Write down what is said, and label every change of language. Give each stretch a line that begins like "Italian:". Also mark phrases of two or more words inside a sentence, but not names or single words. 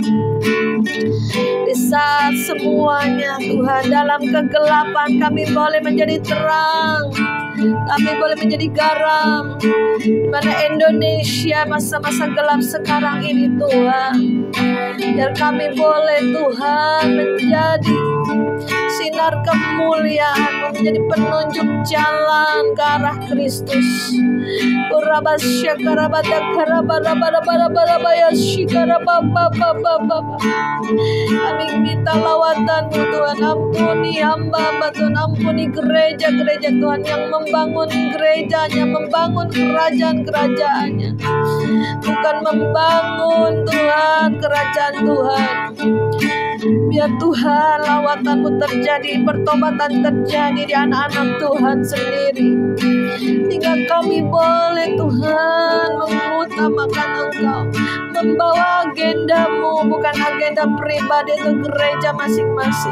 Indonesian: Di saat semuanya Tuhan dalam kegelapan, kami boleh menjadi terang, kami boleh menjadi garam. Di mana Indonesia masa-masa gelap sekarang ini Tuhan, biar kami boleh Tuhan menjadi sinar kemuliaan, menjadi penunjuk jalan ke arah Kristus. Kurabasya karabata karabarabarabarabarabaya shikarababababababa. Kami minta lawatan-Mu Tuhan, ampuni hamba Tuhan, ampuni gereja-gereja Tuhan yang membangun gerejanya, membangun kerajaan-kerajaannya, bukan membangun Tuhan kerajaan Tuhan. Biar Tuhan lawatan-Mu terjadi, pertobatan terjadi di anak-anak Tuhan sendiri, sehingga kami boleh Tuhan mengutamakan Engkau, membawa agenda-Mu, bukan agenda pribadi untuk gereja masing-masing.